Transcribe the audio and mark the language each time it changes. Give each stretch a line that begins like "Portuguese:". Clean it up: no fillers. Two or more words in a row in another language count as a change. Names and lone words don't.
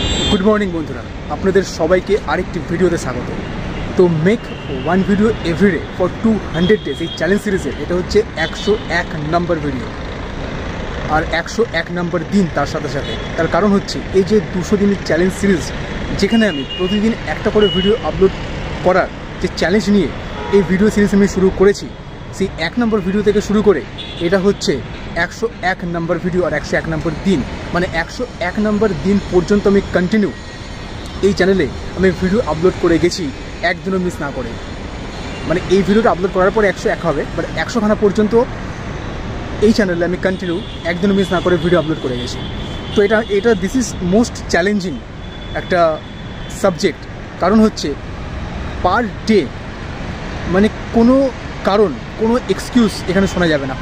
English: good morning
Bangla: বন্ধুরা আপনাদের সবাইকে আরেকটি ভিডিওতে স্বাগত। তো
English: make one video every day for 200 days challenge series
Bangla: এটা হচ্ছে 101 নম্বর ভিডিও আর 101 নম্বর দিন তার সাথে সাথে তার কারণ হচ্ছে এই যে 200 दिनेर
English: challenge series
Bangla: যেখানে আমি প্রতিদিন একটা করে
English: video upload
Bangla: করার যে চ্যালেঞ্জ নিয়ে এই
English: video series
Bangla: আমি শুরু করেছি সেই 1 নম্বর ভিডিও থেকে শুরু করে এটা হচ্ছে 101 নম্বর ভিডিও আর 101 নম্বর দিন মানে 101 নম্বর দিন পর্যন্ত আমি কন্টিনিউ এই চ্যানেলে আমি
English: video upload
Bangla: করে গেছি একদিনও মিস না করে। মানে এই ভিডিওটা আপলোড করার পর 101 হবে, বাট 100 খানা পর্যন্ত এই চ্যানেলে আমি কন্টিনিউ একদিনও মিস না করে
English: video upload
Bangla: করে গেছি। তো এটা
English: this is most challenging
Bangla: একটা সাবজেক্ট, কারণ হচ্ছে
English: per day
Bangla: মানে কোনো কারণ কোনো এক্সকিউজ এখানে শোনা যাবে না।